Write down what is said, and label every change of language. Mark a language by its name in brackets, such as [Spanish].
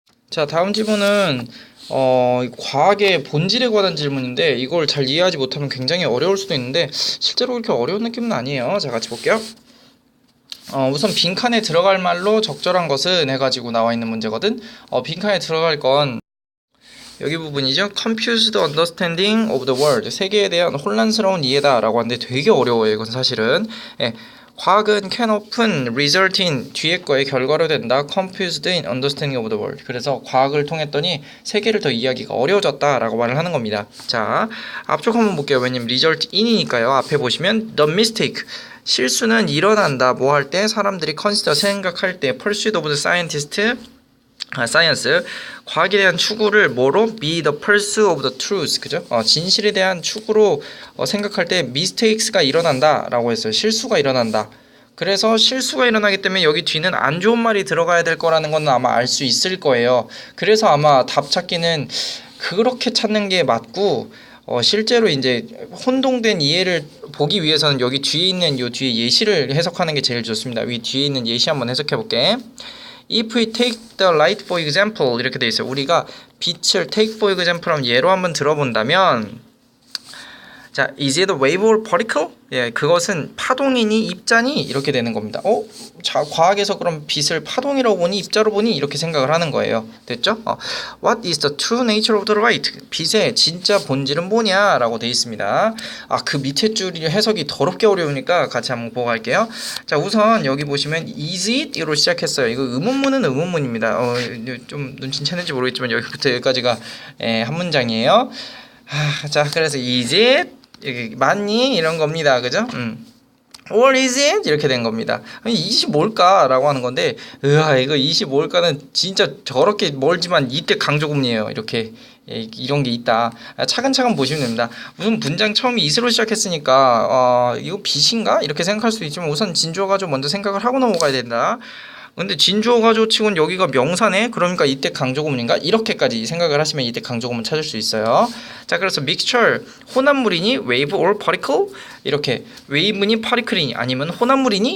[Korean] 자, 다음 질문은 과학의 본질에 관한 질문인데 이걸 잘 이해하지 못하면 굉장히 어려울 수도 있는데 실제로 그렇게 어려운 느낌은 아니에요. 자, 같이 볼게요. 우선 빈칸에 들어갈 말로 적절한 것은 해가지고 나와 있는 문제거든. 빈칸에 들어갈 건 여기 부분이죠. [English] Confused understanding of the world. [Korean] 세계에 대한 혼란스러운 이해다 라고 하는데 되게 어려워요. 이건 사실은. 과학은 [English] can often result in [Korean] 뒤에 거에 결과로 된다. [English] Confused in understanding of the world. [Korean] 그래서 과학을 통했더니 세계를 더 이해하기가 어려워졌다 라고 말을 하는 겁니다. 자, 앞쪽 한번 볼게요. 왜냐면 [English] result in [Korean] 이니까요. 앞에 보시면 [English] the mistake. [Korean] 실수는 일어난다. 뭐 할 때? 사람들이 consider 생각할 때 [English] pursuit of the scientist [Korean] 사이언스 과학에 대한 추구를 뭐로? [English] be the pursuit of the truth. [Korean] 그죠? 진실에 대한 추구로 생각할 때 mistakes가 일어난다 라고 했어요. 실수가 일어난다. 그래서 실수가 일어나기 때문에 여기 뒤는 안 좋은 말이 들어가야 될 거라는 건 아마 알 수 있을 거예요. 그래서 아마 답 찾기는 그렇게 찾는 게 맞고, 실제로 이제 혼동된 이해를 보기 위해서는 여기 뒤에 있는 요 뒤에 예시를 해석하는 게 제일 좋습니다. 위 뒤에 있는 예시 한번 해석해 볼게. [English] If we take the light for example [Korean] 이렇게 돼 있어요. 우리가 빛을 [English] take for example [Korean] 하면 예로 한번 들어본다면, 자, [English] is it a wave or particle? [Korean] 예, 그것은 파동이니 입자니 이렇게 되는 겁니다. 자, 과학에서 그럼 빛을 파동이라고 보니 입자로 보니 이렇게 생각을 하는 거예요. 됐죠? [English] What is the true nature of the light? [Korean] 빛의 진짜 본질은 뭐냐라고 돼 있습니다. 그 밑에 줄이 해석이 더럽게 어려우니까 같이 한번 보고 갈게요. 자, 우선 여기 보시면 is it?으로 시작했어요. 이거 의문문은 의문문입니다. 좀 눈치챘는지 모르겠지만 여기부터 여기까지가 한 문장이에요. 자, 그래서 [English] is it? [Korean] 맞니? 이런 겁니다. 그죠? [English] Or is it? [Korean] 이렇게 된 겁니다. 이것이 뭘까? 라고 하는 건데, 이거 이것이 뭘까는 진짜 저렇게 멀지만 이때 강조금이에요. 이렇게 이런 게 있다. 차근차근 보시면 됩니다. 우선 문장 처음이 is로 시작했으니까 이거 빛인가? 이렇게 생각할 수도 있지만 우선 진주어 가지고 먼저 생각을 하고 넘어가야 된다. 근데 진주어 가지고 치곤 여기가 명사네? 그러니까 이때 강조구문인가? 이렇게까지 생각을 하시면 이때 강조구문 찾을 수 있어요. 자, 그래서 mixture, 혼합물이니 [English] wave or particle? [Korean] 이렇게 wave니 particle이니 아니면 혼합물이니?